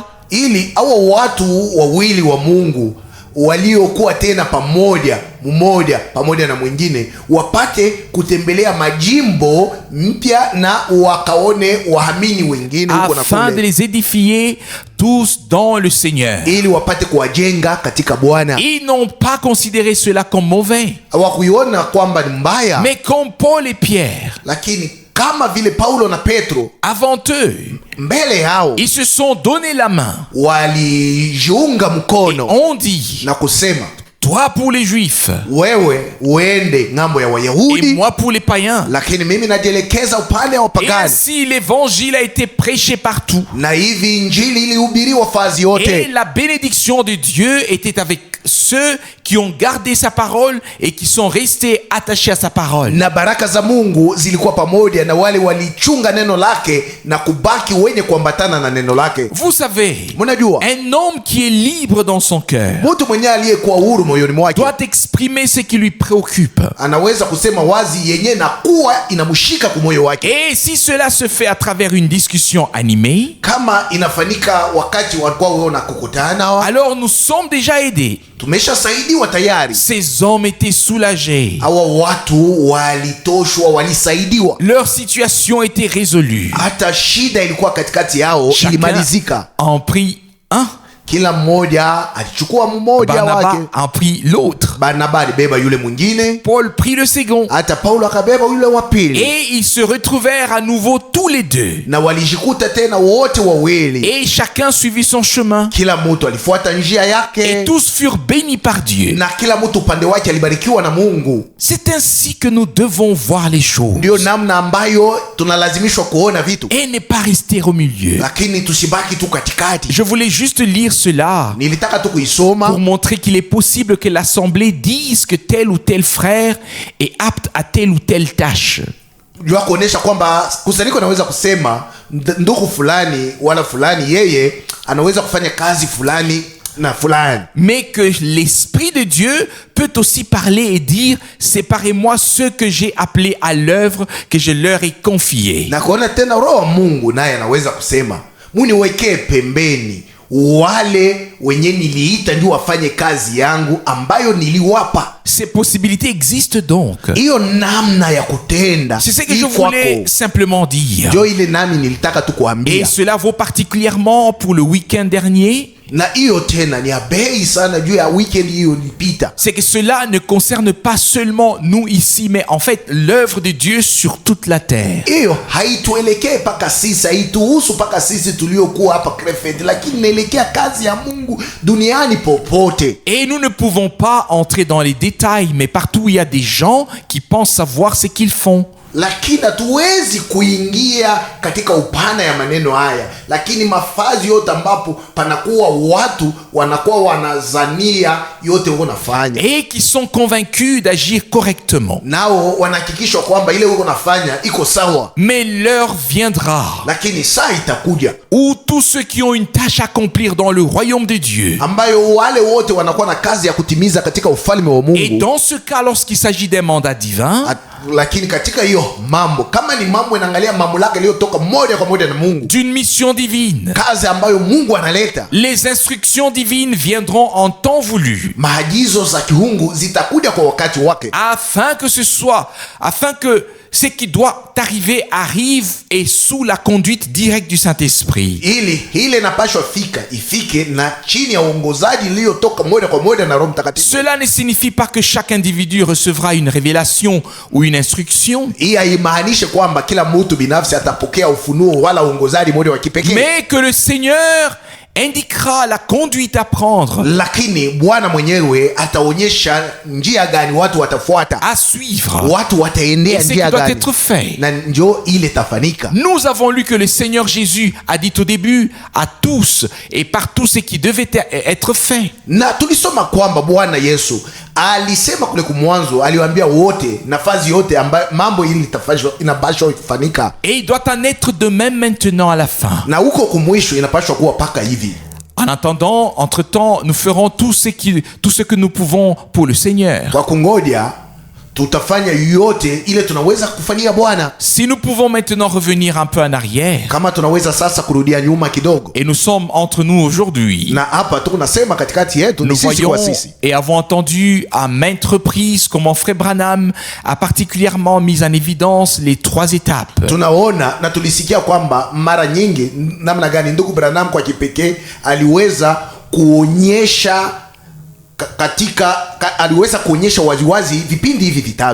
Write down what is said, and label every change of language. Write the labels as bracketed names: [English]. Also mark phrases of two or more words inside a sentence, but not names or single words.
[Swahili] ili hao watu wawili wa Mungu waliokuwa tena pamoja, mmoja pamoja na mwingine, wapate kutembelea majimbo mpya na wakaone wahamini wengine huko na [French] Afin de [Swahili] kule, [French] les édifier tous dans le Seigneur. [Swahili] ili wapate kuwajenga katika Bwana. [French] Ils n'ont pas considéré cela comme mauvais, [Swahili] Hawakuiona kwamba ni mbaya, [French] mais comme Paul et Pierre, [Swahili] lakini kama vile Paulo na Petro [French] avant eux, [Swahili] mbele yao [French] ils se sont donné la main, [Swahili] walijiunga mkono [French] ont dit, [Swahili] na kusema, [French] toi pour les Juifs [Swahili] wewe uende ng'ambo ya [French] et [Swahili] Wayahudi, [French] moi pour les païens. [Swahili] lakini mimi najielekeza upande wa [French] Et [Swahili] wapagani. [French] ainsi l'évangile a été prêché partout. [Swahili] Na hivi injili ilihubiriwa fazi [French] Et [Swahili] yote, [French] la bénédiction de Dieu était avec ceux qui ont gardé sa parole et qui sont restés attachés à sa parole. [Swahili] na baraka za Mungu zilikuwa pamoja na wale walichunga neno lake na kubaki wenye kuambatana na neno lake. [French] Vous savez, [Swahili] Mnajua, [French] un homme qui est libre dans son cœur [Swahili] mtu mwenyewe aliyekuwa huru moyoni mwake [French] doit exprimer ce qui lui préoccupe. [Swahili] anaweza kusema wazi yenye na kuwa inamshika kwa moyo wake. [French] Et si cela se fait à travers une discussion animée, [Swahili] Kama inafanyika wakati walikuwa wao na kukutana, [French] alors nous sommes déjà aidés. [Swahili] tumeshasaidiwa tayari. [French] Ces hommes étaient soulagés. [Swahili] Hawa watu walitoshwa, walisaidiwa, [French] Leur situation était résolue. [Swahili] hata shida ilikuwa katikati yao [French] Chacun [Swahili] ilimalizika. [French] en prit un, [Swahili] Kila mmoja alichukua mmoja Barnabas wake. [French] en prit l'autre, [Swahili] Barnaba alibeba yule mwingine, [French] Paul prit le second. [Swahili] hata Paulo akabeba yule wa pili, [French] Et ils se retrouvèrent à nouveau tous les deux. [Swahili] na walijikuta tena wote wawili, [French] Et chacun suivit son chemin. [Swahili] kila mtu alifuata njia [French] Et [Swahili] yake, [French] tous furent bénis par Dieu. [Swahili] na kila mtu upande wake alibarikiwa na Mungu. [French] C'est ainsi que nous devons voir les choses. [Swahili] Ndio namna ambayo tunalazimishwa kuona vitu, [French] Et ne pas rester au milieu. [Swahili] lakini tusibaki tu katikati. [French] Je voulais juste lire cela [Swahili] Nilitaka tu kuisoma [French] pour montrer qu'il est possible que l'Assemblée dise que tel ou tel frère est apte à telle ou telle tâche. [Swahili] jua kuonesha kwamba kusanyiko naweza kusema ndugu fulani wala fulani yeye anaweza kufanya kazi fulani na fulani. [French] Mais que l'Esprit de Dieu peut aussi parler et dire, séparez-moi ceux que j'ai appelés à l'œuvre que je leur ai confié. [Swahili] Na kuona tena roho wa Mungu naye anaweza kusema, muniwekee pembeni wale wenye niliita ndio wafanye kazi yangu ambayo niliwapa. [French] Ces possibilités existent donc. [Swahili] Hiyo namna ya kutenda. [French] C'est ce que je voulais simplement dire. [Swahili] Ndio ile nami nilitaka tu kuambia. [French] Et cela vaut particulièrement pour le week-end dernier. [Swahili] Na hiyo tena ni bei sana juu ya weekend hiyo ilipita. [French] C'est que cela ne concerne pas seulement nous ici, mais en fait l'œuvre de Dieu sur toute la terre. [Swahili] Hiyo haituelekee paka sisi, haituhusu paka sisi tuliokuwa hapa Krefeld, lakini inaelekea kazi ya Mungu duniani popote. [French] Et nous ne pouvons pas entrer dans les détails, mais partout où il y a des gens qui pensent savoir ce qu'ils font. [Swahili] Lakini hatuwezi kuingia katika upana ya maneno haya, lakini mafazi yote ambapo panakuwa watu wanakuwa wanazania yote wanafanya, [French] et qui sont convaincus d'agir correctement. [Swahili] nao wanahakikishwa kwamba ile wanafanya iko sawa. [French] Mais l'heure viendra [Swahili] Lakini saa itakuja [French] où tous ceux qui ont une tâche à accomplir dans le royaume de Dieu, [Swahili] ambayo wale wote wanakuwa na kazi ya kutimiza katika ufalme wa [French] et [Swahili] Mungu. [French] dans ce cas lorsqu'il s'agit des mandats divins, [Swahili] Lakini katika hiyo mambo, kama ni mambo inaangalia mamlaka iliyotoka moja kwa moja na Mungu, [French] d'une mission divine, [Swahili] kazi ambayo Mungu analeta, [French] les instructions divines viendront en temps voulu, [Swahili] maagizo za kiungu zitakuja kwa wakati wake, [French] afin que ce qui doit arriver arrive et sous la conduite directe du Saint-Esprit. [Swahili] ili ile inapashwa ifike na chini ya uongozaji iliyotoka moja kwa moja na Roho Mtakatifu. [French] Cela ne signifie pas que chaque individu recevra une révélation ou une instruction, [Swahili] Hii haimaanishe kwamba kila mtu binafsi atapokea ufunuo wala uongozaji moja wa kipekee, [French] mais que le Seigneur indiquera la conduite à prendre, [Swahili] lakini Bwana mwenyewe ataonyesha njia gani watu watafuata, [French] à suivre, [Swahili] watu [French] et [Swahili] wataendea [French] ce qui [Swahili] njia [French] doit [Swahili] gani, [French] être fait. [Swahili] na ndio ile tafanika. [French] Nous avons lu que le Seigneur Jésus a dit au début à tous et par tout ce qui devait être fait. [Swahili] Na tulisoma kwamba Bwana Yesu alisema kule kumwanzo, aliwaambia wote nafasi yote ambayo mambo hili inapaswa kufanika, [French] Et il doit en être de même maintenant à la fin. [Swahili] na huko kumwisho inapaswa kuwa paka hivi. [French] En attendant, entre-temps, nous ferons tout ce que nous pouvons pour le Seigneur. [Swahili] Kwa kungoja tutafanya yote ile tunaweza kufanyia Bwana. [French] Si nous pouvons maintenant revenir un peu en arrière, [Swahili] Kama tunaweza sasa kurudia nyuma kidogo, [French] et nous sommes entre nous aujourd'hui, [Swahili] na hapa tu nasema katikati yetu ni [French] nous [Swahili] sisi [French] voyons [Swahili] kwa sisi. [French] et avons entendu à maintes reprises comment Frère Branham a particulièrement mis en évidence les 3 étapes. [Swahili] Tunaona na tulisikia kwamba mara nyingi namna gani ndugu Branham kwa kipekee aliweza kuonyesha aliweza kuonyesha waziwazi vipindi hivi vitatu.